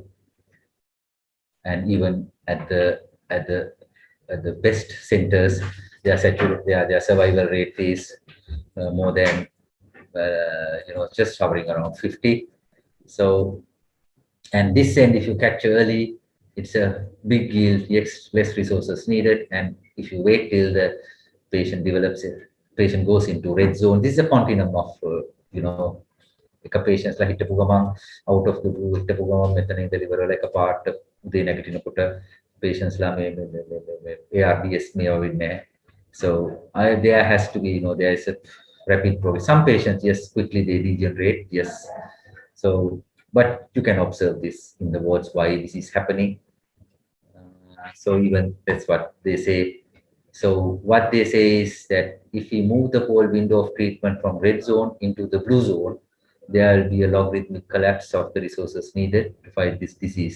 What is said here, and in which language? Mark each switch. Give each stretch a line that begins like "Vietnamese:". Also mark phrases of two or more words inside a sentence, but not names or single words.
English: And even at the best centers, their survival rate is more than just hovering around 50. So, and this end, if you catch early, it's a big yield, yes, less resources needed. And if you wait till the patient develops patient goes into red zone. This is a continuum of, you know,
Sinhala: එක patients ලා හිටපු ගමන්
English: out of the blue
Sinhala: හිටපු ගමන් මෙතන ඉඳලා ඉවර වෙලා එකපාරට උදේ නැගිටිනකොට patients ලා මේ ARDS මේවා වෙන්නේ නැහැ.
English: So there has to be, you know, there is a rapid progress. Some patients, yes, quickly they degenerate, yes. So, but you can observe this in the wards why this is happening. So even that's what they say. So what they say is that if we move the whole window of treatment from red zone into the blue zone, there will be a logarithmic collapse of the resources needed to fight this disease.